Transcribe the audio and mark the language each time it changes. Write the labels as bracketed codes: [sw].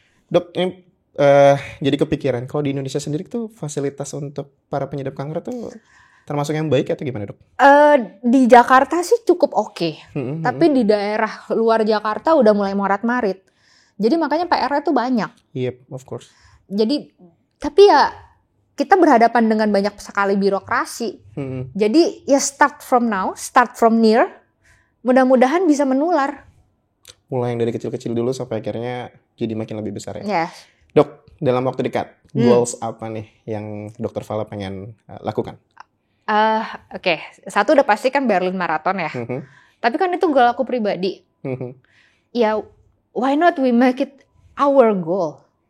[id] Dok, ini jadi kepikiran, kalau di Indonesia sendiri tuh fasilitas untuk para penyidap kanker tuh termasuk yang baik atau gimana, Dok? Di Jakarta sih cukup oke. Tapi di daerah luar Jakarta udah mulai morat-marit. Jadi makanya PR-nya tuh banyak. [en] Yep, of course. [id] Jadi, tapi ya kita berhadapan dengan banyak sekali birokrasi. Jadi ya [en] start from now, start from near. [id] Mudah-mudahan bisa menular. Mulai yang dari kecil-kecil dulu sampai akhirnya jadi makin lebih besar ya. [en] Yes. [id] Dok, dalam waktu dekat, goals apa nih yang Dokter Fala pengen lakukan? Oke. Satu udah pasti kan Berlin Marathon ya. Tapi kan itu goal aku pribadi. [en] Ya, why not we make it our goal?